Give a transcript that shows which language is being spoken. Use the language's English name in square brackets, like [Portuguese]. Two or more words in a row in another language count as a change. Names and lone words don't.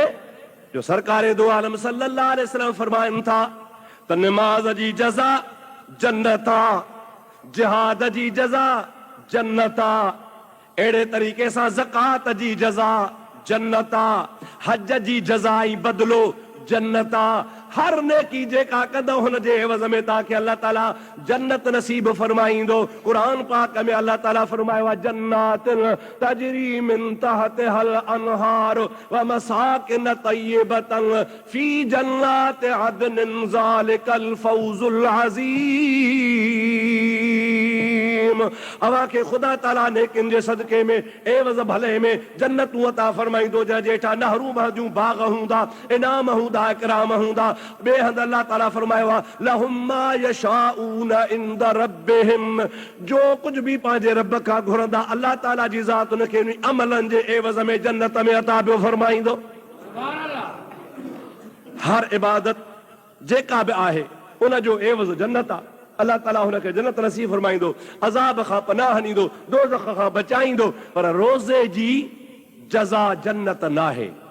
[Sindhi] जो सरकारे दो आलम [Arabic] صلى الله عليه وسلم [Sindhi] फरमाइनि था त नमाज़ जी जज़ा जन्नत आहे, जिहाद जी जज़ा जन्नत आहे, अहिड़े तरीक़े सां ज़कात जी जज़ा जन्नत आहे, हज जी जज़ा ई बदिलो जन्नत आहे। हर नेकी जेका कंदो हुन जे एवज़ में तव्हांखे अल्लाह ताला जन्नत नसीब फरमाईंदो। क़ुरान पाक में अल्लाह ताला फरमायो आहे, [Arabic] جنات تجري من تحتها الأنهار ومساكن طيبة في جنات عدن ذلك الفوز العظيم. [Sindhi] अवांखे ख़ुदा ताला नेकिन जे सदके में एवज़ भले में जन्नतूं अता फरमाईंदो, जंहिं जेठा नहरूं बहदियूं बाग़ हूंदा, इनाम हूंदा, इकराम हूंदा। बेहद अल्लाह ताला फरमायो आहे, [Arabic] لهم ما يشاءون عند ربهم, [Hindi] जो कुछ भी [Sindhi] पंहिंजे रब खां घुरंदा अल्लाह ताला जी ज़ात उनखे अमलनि जे एवज़ में जन्नत में अता पियो फरमाईंदो। हर इबादत जेका बि आहे उन जो एवज़ जन्नत आहे। अल्लाह ताला हुनखे जन्नत नसीब फरमाईंदो, अज़ाब खां पनाह ॾींदो, दोज़ख खां बचाईंदो, पर रोज़े जी जज़ा जन्नत नाहे।